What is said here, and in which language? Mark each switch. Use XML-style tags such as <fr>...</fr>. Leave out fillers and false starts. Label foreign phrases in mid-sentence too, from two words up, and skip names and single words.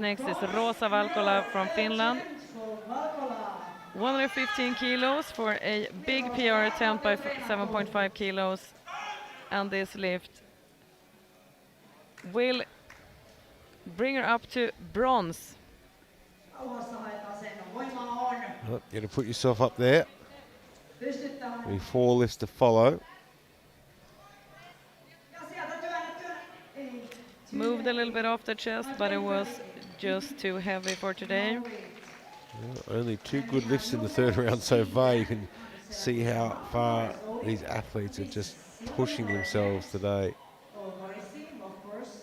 <en>Next is Rosa Valkola from Finland. For Valkola. 115 kilos for a big PR attempt by 7.5 kilos. And this lift will bring her up to bronze.</en> <fi>Rauhassa haetaan sen. Voimaa on.</fi> <en>Oh, you got to put yourself up there.</en> <fi>Pystyt tähän.</fi> <en>Only 4 lifts to follow.</en> <fi>Ja sieltä työnnä. Ei.</fi> <en>Moved a little bit off the chest, but it was just too heavy for today. Well, only 2 good lifts in the third round so far. You can see how far these athletes are just pushing themselves today. Racing, of course.</en>